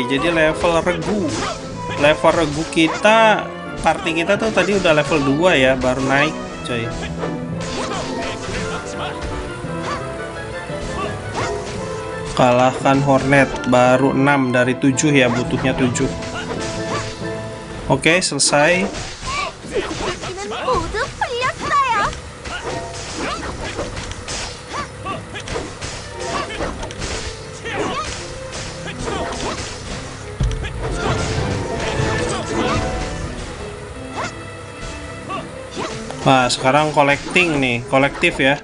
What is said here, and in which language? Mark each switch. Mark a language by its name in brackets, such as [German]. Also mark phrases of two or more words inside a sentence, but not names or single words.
[Indonesian] Jadi level regu kita, party kita tuh tadi udah level 2 ya, baru naik coy. Kalahkan Hornet, baru 6 dari 7 ya, butuhnya 7. Oke, selesai. [Korean] 수수께끼는 모두 풀렸어요. [Indonesian] Nah, sekarang collecting nih, kolektif ya.